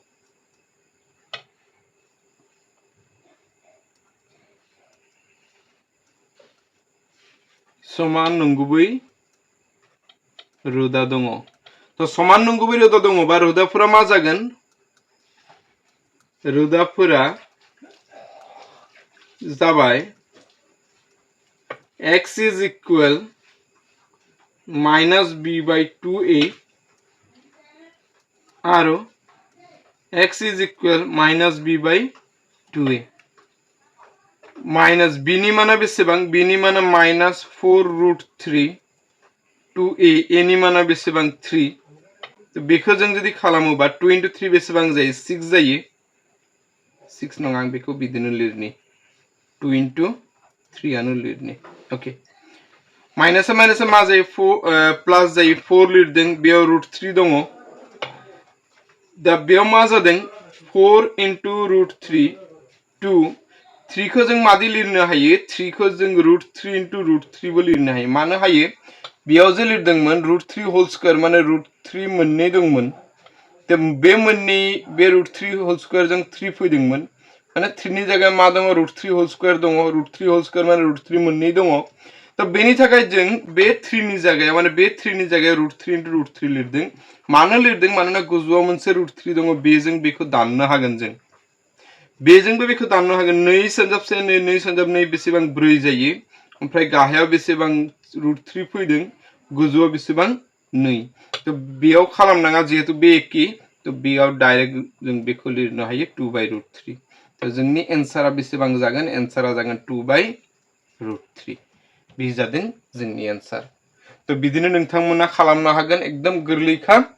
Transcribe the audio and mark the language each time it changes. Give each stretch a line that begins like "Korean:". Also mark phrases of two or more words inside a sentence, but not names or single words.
Bodo: समान नंगुबै रोदा दङ तो समान नंगुबै रोदा दङबा रोदाफोरा मा जागोन रोदाफोरा जाबाय
English: x is equal minus b by 2a आरो x is equal minus b by 2a minus b
Bodo: नि माना बेसेबां b नि माना
English: minus 4 root 3 2a
Bodo: a नि माना बेसेबां 3 तो बेखौ जों जुदि खालामोबा
English: 2 into 3
Bodo: बेसेबां जायो 6 जायो 6 नङा आं बेखौ बिदिनो लिरनि
English: 2 into 3
Bodo: आनो लिरनि ओके
English: minus minus
Bodo: मा जायो 4 प्लस जायो 4 लिरदों बेयाव रूट 3 दङ दा बेयाव मा जादों
English: 4 into root 3
Bodo: 2 3 खौ जों मादि लिरनो हायो 3 खौ जों
English: root 3 into root 3
Bodo: बो लिरनो हायो मानो हायो बेयाव जे लिरदोंमोन
English: root 3 whole square
Bodo: माने root 3 मोननै दंमोन दा बे मोननै बे
English: root 3 whole
Bodo: square जों 3 फैदोंमोन माने 3 नि जायगायाव मा दङ
English: root 3 whole square
Bodo: दङ
English: root 3 whole square
Bodo: माने root 3 मोननै दङ तो बेनि थाखाय जों बे 3 नि जायगायाव माने बे 3 नि जायगायाव
English: root 3 into root 3
Bodo: लिरदों मानो लिरदों मानोना गोजौआव मोनसे root 3 दङ बेजों बेखौ दाननो हागोन जों बेजोंबो बेखौ दाननो हागोन 2 सनजाब से 2 सनजाब 2 बेसेबां 4 जायो ओमफ्राय गाहायाव बेसेबां root 3 फैदों गोजौआव बेसेबां 2 तो बेयाव खालामनाङा जेहेतु बे एखे तो बेयाव डाइरेक्ट जों बेखौ लिरनो हायो
English: 2 by root 3
Bodo: तो जोंनि एन्सारा बेसेबां जागोन एन्सारा जागोन
English: 2 by root 3
Bodo: बे जादों जोंनि एन्सार तो बिदिनो नोंथांमोना खालामनो हागोन एकदम गोरलैखा